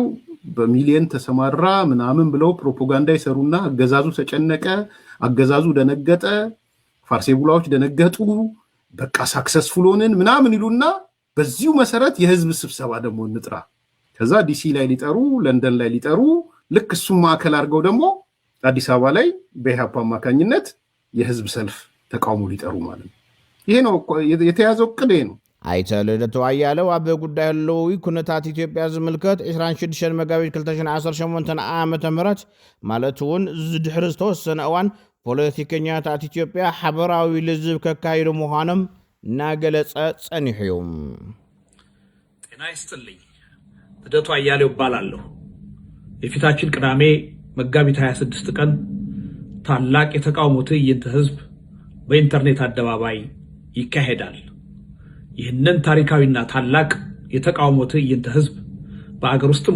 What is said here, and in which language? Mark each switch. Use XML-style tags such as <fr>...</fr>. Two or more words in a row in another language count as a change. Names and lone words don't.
<am>በሚሊየን ተሰማራ ምናምን ብለው ፕሮፓጋንዳ ይሰሩና አገዛዙ ተጨነቀ፣ አገዛዙ ደነገጠ፣ ፋርሴቡላዎች ደነገጡ፣ በቃ ሳክሰስፉል ሆንን ምናምን ይሉና በዚሁ መሰረት የህዝብ ስብሰባ ደግሞ እንጥራ፣ ከዛ ዲሲ ላይ ሊጠሩ፣ ለንደን ላይ ሊጠሩ፣ ልክ እሱም ማዕከል አድርገው ደግሞ አዲስ አበባ ላይ በኢህአፓ አማካኝነት የህዝብ ሰልፍ ተቃውሞ ሊጠሩ ማለት ነው። ይሄ ነው የተያዘው እቅድ ነው።</am> <ti>ኣይተ ልደቱ ኣያለው ኣብ ጉዳይ ኣለዉ ኩነታት ኢትዮጵያ ዝምልከት 26 መጋቢት 2018 ዓ.ም ማለት እውን ዝድሕሪ ዝተወሰነ እዋን ፖለቲከኛታት ኢትዮጵያ ሓበራዊ ልዝብ ከካይዱ ምዃኖም እናገለጸ ጸኒሑ እዩ።</ti> <am>ጤና ይስጥልኝ። ልደቱ አያሌው እባላለሁ። የፊታችን ቅዳሜ መጋቢት 26 ቀን ታላቅ የተቃውሞ ትዕይንተ ህዝብ በኢንተርኔት አደባባይ ይካሄዳል። ይህንን ታሪካዊና ታላቅ የተቃውሞ ትዕይንተ ህዝብ በአገር ውስጥም</am>